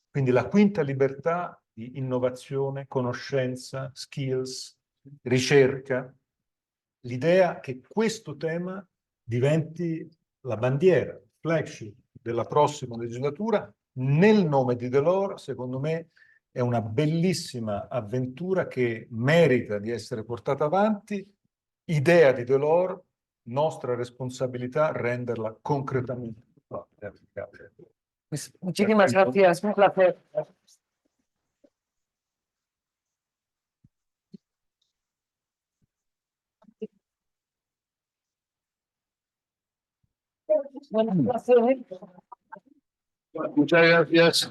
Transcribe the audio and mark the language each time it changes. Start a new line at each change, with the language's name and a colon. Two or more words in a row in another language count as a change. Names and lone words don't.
Italian: Quindi la quinta libertà di innovazione, conoscenza, skills, ricerca, l'idea che questo tema diventi la bandiera, il flagship della prossima legislatura, nel nome di Delors, secondo me è una bellissima avventura che merita di essere portata avanti. Idea di Delors, nostra responsabilità renderla concretamente applicabile.
Spanish: Pues muchísimas gracias, un placer. Bueno, un placer. Muchas gracias.